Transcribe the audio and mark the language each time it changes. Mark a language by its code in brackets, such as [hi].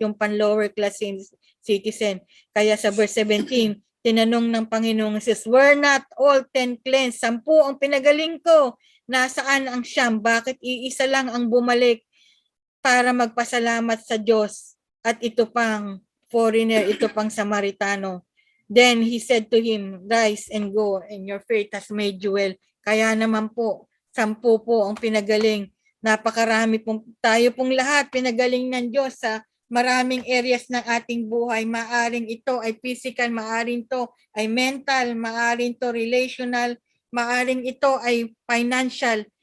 [tl] Yung pan-lower class citizen. Kaya sa verse 17, tinanong ng Panginoong Jesus, [en] were not all 10 cleansed? [tl] 10 ang pinagaling ko. Nasaan ang 9? Bakit iisa lang ang bumalik para magpasalamat sa Diyos? At ito pang foreigner, ito pang Samaritano. [en] Then he said to him, rise and go, and your faith has made you well. [tl] Kaya naman po, 10 po ang pinagaling. Napakarami pong, tayo pong lahat pinagaling ng Diyos sa maraming areas ng ating buhay. Maaring ito ay physical, maaring ito ay mental, maaring ito relational, maaring ito ay financial.